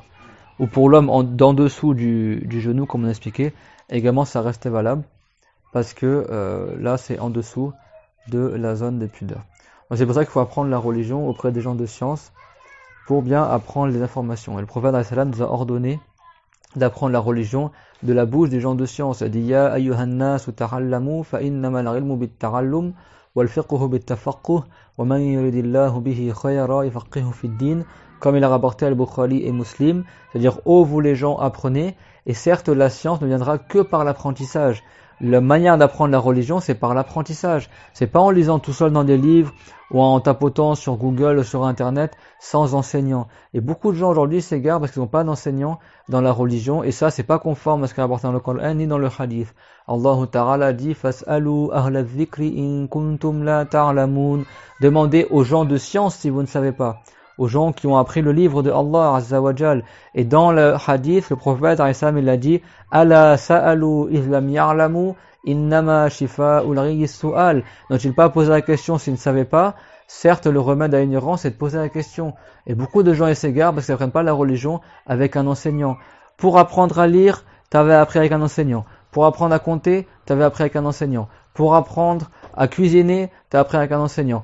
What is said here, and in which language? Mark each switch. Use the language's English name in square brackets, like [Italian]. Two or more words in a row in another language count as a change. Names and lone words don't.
[French] Ou pour l'homme, d'en dessous du genou, comme on a expliqué, également, ça reste valable, parce que là, c'est en dessous de la zone de pudeur. Donc, c'est pour ça qu'il faut apprendre la religion auprès des gens de science, pour bien apprendre les informations. Et le prophète nous a ordonné d'apprendre la religion de la bouche des gens de science. Il a dit [Arabic] يا أيها الناس تعلموا فإنما العلم بالتعلم والفقه بالتفقه ومن يرد الله به خيرا يفقهه في الدين, [French] comme il a rapporté al-Bukhari et Muslim, c'est-à-dire ô vous les gens apprenez, et certes la science ne viendra que par l'apprentissage. La manière d'apprendre la religion, c'est par l'apprentissage. C'est pas en lisant tout seul dans des livres ou en tapotant sur Google ou sur Internet sans enseignant. Et beaucoup de gens aujourd'hui s'égarent parce qu'ils n'ont pas d'enseignant dans la religion, et ça c'est pas conforme à ce qui est rapporté dans le Coran ni dans le hadith. [Arabic] Allah Ta'ala dit فاسألوا أهل الذكر إن كنتم لا تعلمون. [French] Demandez aux gens de science si vous ne savez pas, aux gens qui ont appris le livre de [Arabic] الله عز وجل. [French] Et dans le hadith, le prophète il a dit [Arabic] ألا سألوا إذ لم يعلموا إنما شفاء العي السؤال. [French] N'ont-ils pas posé la question s'ils ne savaient pas? Certes, le remède à l'ignorance, c'est de poser la question. Et beaucoup de gens s'égarent parce qu'ils n'apprennent pas la religion avec un enseignant. Pour apprendre à lire, tu avais appris avec un enseignant. Pour apprendre à compter, tu avais appris avec un enseignant. Pour apprendre à cuisiner, tu as appris avec un enseignant.